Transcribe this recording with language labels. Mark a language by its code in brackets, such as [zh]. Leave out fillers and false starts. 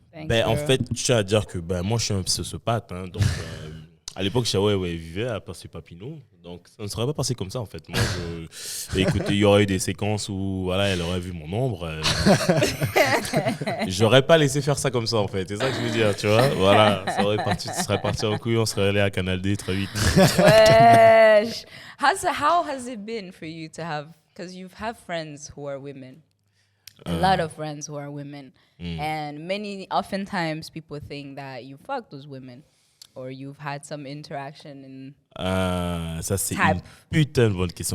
[fr] En fait, je tiens à dire que moi, je suis un sociopathe. Hein, donc, à l'époque, je vivais à Percy Papineau. Donc, ça ne serait pas passé comme ça, en fait. Moi, écoutez, il y aurait eu des séquences où voilà, elle aurait vu mon ombre. J'aurais pas laissé faire ça comme ça, en fait. C'est ça que je veux dire, tu vois. Voilà, ça serait parti en couille, on serait allé à Canal D très vite. Wesh. [en] How has it been for you to have, because you have friends who are women, a lot of friends who are women, and oftentimes people think that you fuck those women. Or you've had some interaction in... [fr] ça, c'est une putain de bonne question.